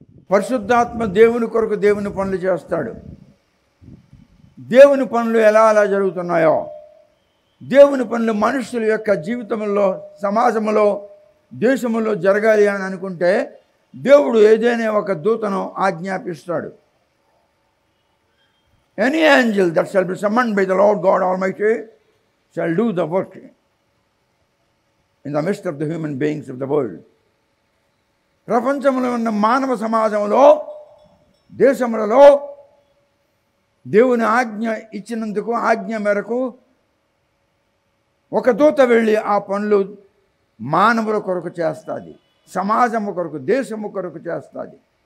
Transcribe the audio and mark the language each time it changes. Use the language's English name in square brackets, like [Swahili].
[Telugu] పరిశుద్ధాత్మ దేవుని కొరకు దేవుని పనులు చేస్తాడు. దేవుని పనులు ఎలా జరుగుతున్నాయో, దేవుని పనులు మనుషుల యొక్క జీవితంలో, సమాజంలో, దేశంలో జరగాలి అని అనుకుంటే దేవుడు ఏదైనా ఒక దూతను ఆజ్ఞాపిస్తాడు. [English] Any angel that shall be summoned by the Lord God Almighty shall do the work in the midst of the human beings of the world. [Telugu] ప్రపంచంలో ఉన్న మానవ సమాజంలో, దేశములలో దేవుని ఆజ్ఞ ఇచ్చినందుకు, ఆజ్ఞ మేరకు ఒక దూత వెళ్ళి ఆ పనులు మానవుల కొరకు చేస్తుంది, సమాజము కొరకు, దేశము కొరకు చేస్తుంది.